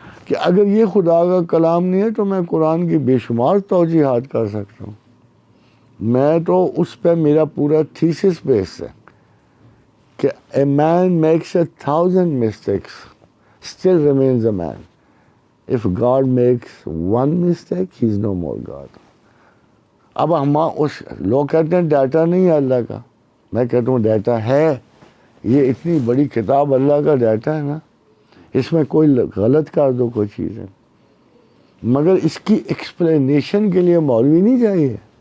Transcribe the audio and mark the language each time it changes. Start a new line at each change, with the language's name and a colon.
Urdu: کہ اگر یہ خدا کا کلام نہیں ہے تو میں قرآن کی بے شمار توجیحات کر سکتا ہوں. میں تو اس پہ میرا پورا تھیسس بیس ہے کہ
English: A man makes 1000 mistakes still remains a man. If God makes one mistake, he is no more God.
Urdu: اب لوگ کہتے ہیں ڈیٹا نہیں ہے اللہ کا، میں کہتا ہوں ڈیٹا ہے. یہ اتنی بڑی کتاب اللہ کا ڈیٹا ہے نا، اس میں کوئی غلط کر دو کوئی چیز ہے، مگر اس کی ایکسپلینیشن کے لیے مولوی نہیں چاہیے.